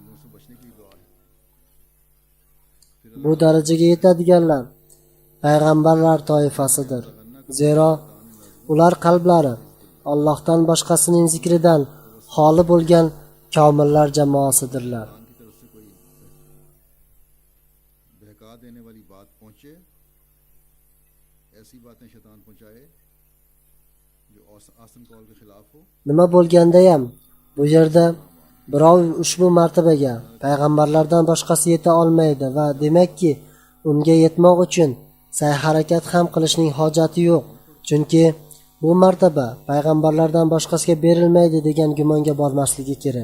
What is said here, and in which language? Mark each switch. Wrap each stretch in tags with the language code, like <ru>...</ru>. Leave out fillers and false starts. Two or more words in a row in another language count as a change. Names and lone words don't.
<uz>Bu darajaga yetadiganlar payg'ambarlar toifasidir. Zero ular qalblari Allohdan boshqasining zikridan xoli bo'lgan komillar jamoasidirlar.</uz> <ur>بہکا دینے والی بات پہنچے، ایسی باتیں شیطان پہنچائے جو احسن قول کے خلاف ہو.</ur> <uz>Nima bo'lgandayam bu yerda birov ushbu martabaga payg'ambarlardan boshqasi yeta olmaydi va demakki unga yetmoq uchun sa'y-harakat ham qilishning hojati yo'q. Chunki bu martaba payg'ambarlardan boshqasiga berilmaydi degan gumonga bormasligi kerak.</uz>